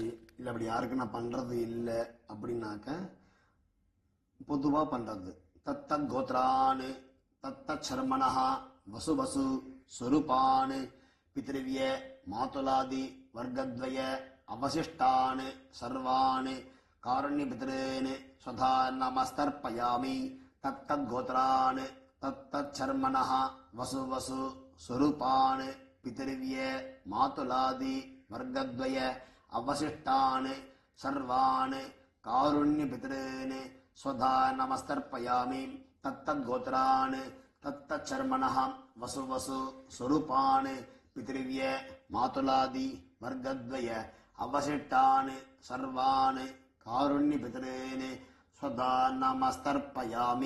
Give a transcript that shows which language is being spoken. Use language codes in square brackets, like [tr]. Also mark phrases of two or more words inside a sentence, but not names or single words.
[ta] இல்லை அப்படி யாருக்கு நான் பண்றது இல்லை அப்படின்னாக்க பொதுவா பண்றது [sa] तत्तत् गोत्रान् तत्तत् शर्मणः वसु वसु स्वरूपान् पितृव्य मातुलादि वर्गद्वय अवशिष्टान् सर्वान् कारुण्य पितॄन् स्वधा नमस्तर्पयामि. तत्तत् गोत्रान् तत्तत् शर्मणः वसु वसु स्वरूपान् पितृव्य मातुलादि वर्गद्वय अवशिष्टान् सर्वान् कारुण्यपितॄन् स्वधा नमस्तर्पयामि. तत्तद्गोत्रान् तत्तच्चर्मणः वसु वसु स्वरूपान् पितृव्य मातुलादि वर्गद्वय अवशिष्टान् सर्वान् कारुण्यपितॄन् स्वधा नमस्तर्पयामि.